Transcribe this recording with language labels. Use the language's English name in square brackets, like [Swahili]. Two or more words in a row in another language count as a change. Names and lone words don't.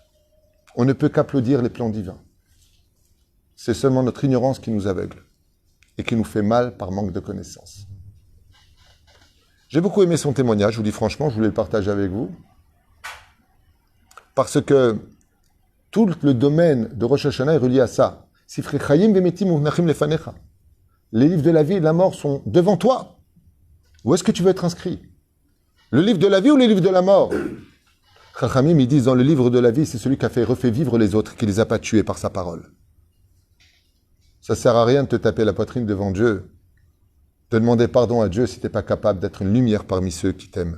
[French] On ne peut qu'applaudir les plans divins. C'est seulement notre ignorance qui nous aveugle et qui nous fait mal par manque de connaissances. J'ai beaucoup aimé son témoignage, je vous dis franchement, je voulais le partager avec vous, parce que tout le domaine de Rosh Hashanah est relié à ça. [Hebrew] ספרי חיים ומתים מונחים לפניך. [French] Les livres de la vie et de la mort sont devant toi. Où est-ce que tu veux être inscrit? Le livre de la vie ou le livre de la mort? Chachamim, ils disent dans le livre de la vie, c'est celui qui a refait vivre les autres, qui les a pas tués par sa parole. Ça sert à rien de te taper la poitrine devant Dieu, de demander pardon à Dieu si tu n'es pas capable d'être une lumière parmi ceux qui t'aiment.